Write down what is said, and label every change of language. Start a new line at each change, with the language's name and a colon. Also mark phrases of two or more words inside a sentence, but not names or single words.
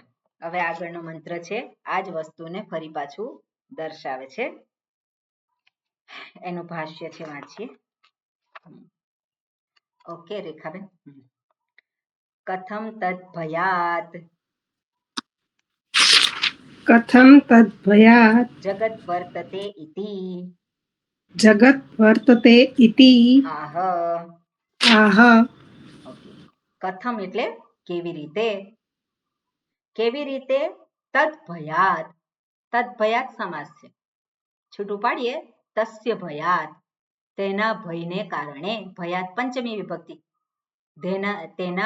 Gujarati: હવે આગળનો મંત્ર છે આ જ વસ્તુને ફરી પાછું દર્શાવે છે. એનું ભાષ્ય છે, વાંચીએ. ઓકે રેખાબેન.
Sanskrit: કથમ તદ ભયાત कथं तद्भयात् जगत् वर्तते इति जगत् वर्तते इति आह आह
Gujarati: ઓકે કથમ એટલે કેવી રીતે તદ્ભયાત તદ્ભયાત સમાસ છે છૂટું પાડીએ
Sanskrit: તસ્ય ભયાત
Gujarati: તેના ભયને કારણે ભયાત પંચમી વિભક્તિ તેના